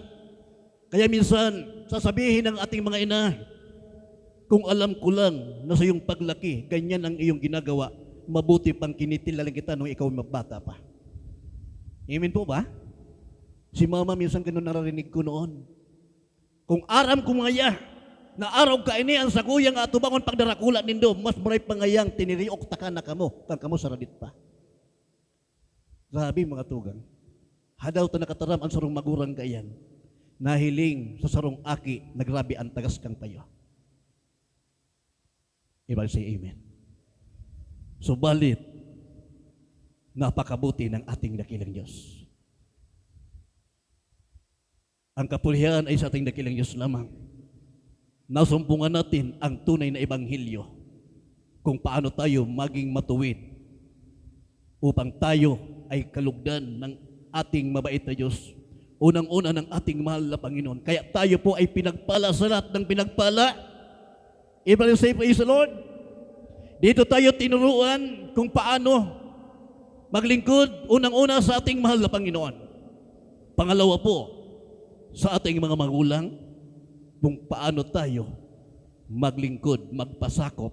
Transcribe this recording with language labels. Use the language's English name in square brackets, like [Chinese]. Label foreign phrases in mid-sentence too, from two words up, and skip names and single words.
[Filipino] Kaya minsan, sasabihin ng ating mga ina, kung alam ko lang na sa iyong paglaki, ganyan ang iyong ginagawa, mabuti pang kinitilalan kita nung ikaw mabata pa. Amen po ba? Si mama minsan ganun nararinig ko noon. [Bikol] Kung aram ko ngaya, na araw ka ini ang sakuyang atubangon pagdarakula nindo, mas maray pangayang tiniriok taka na kamo, pag kamo saradit pa. Grabe mga tugang. Hadaw ta nakataram ang sarong magurang kayan. Nahiling sa sarong aki, nagrabe ang tagas kang payo. Ibalik [English] say amen. [Filipino] Subalit, Napakabuti ng ating dakilang Diyos. Ang kapulihan ay sa ating dakilang Diyos lamang. Nasumpungan natin ang tunay na ebanghelyo kung paano tayo maging matuwid upang tayo ay kalugdan ng ating mabait na Diyos. Unang-una ng ating mahal na Panginoon. Kaya tayo po ay pinagpala sa lahat ng pinagpala. [English] Everybody say, praise the Lord. [Filipino] Dito tayo tinuruan kung paano maglingkod unang-una sa ating mahal na Panginoon. Pangalawa po, sa ating mga magulang, kung paano tayo maglingkod, magpasakop.